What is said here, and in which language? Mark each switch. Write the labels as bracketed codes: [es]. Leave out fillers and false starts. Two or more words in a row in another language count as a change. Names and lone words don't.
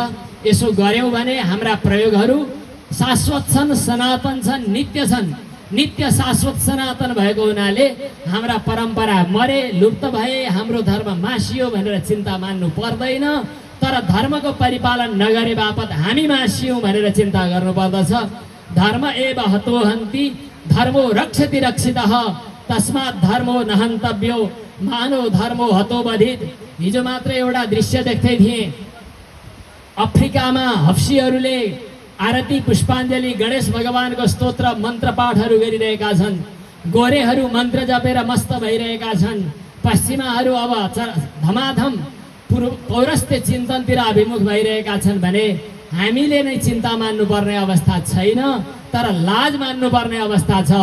[ne] यसो गर्यौं भने हाम्रा प्रयोगहरू शाश्वत छन्, सनातन छन्, नित्य छन्। नित्य शाश्वत सनातन भएको हुनाले हाम्रा परम्परा मरे, लुप्त भए, हाम्रो धर्म मासियो भनेर चिन्ता मान्नु पर्दैन। तर धर्मको परिपालन नगरे बापत हामी मासियौं भनेर चिन्ता गर्नुपर्दछ। [sa] धर्म एव हतोहन्ति धर्मो रक्षति रक्षितः तस्मात् धर्मो नहन्तव्यो मानव धर्मो हतोबधित। [ne] हिजो मात्र एउटा दृश्य देख्दै थिएँ। अफ्रिकामा हफ्सीहरूले आरती पुष्पाञ्जली गणेश भगवानको स्तोत्र मन्त्र पाठहरू गरिरहेका छन्। गोरेहरू मन्त्र जपेर मस्त भइरहेका छन्। पश्चिमाहरू अब धमाधम पौरस्त्य चिन्तनतिर अभिमुख भइरहेका छन् भने हामीले नै चिन्ता मान्नुपर्ने अवस्था छैन, तर लाज मान्नुपर्ने अवस्था छ।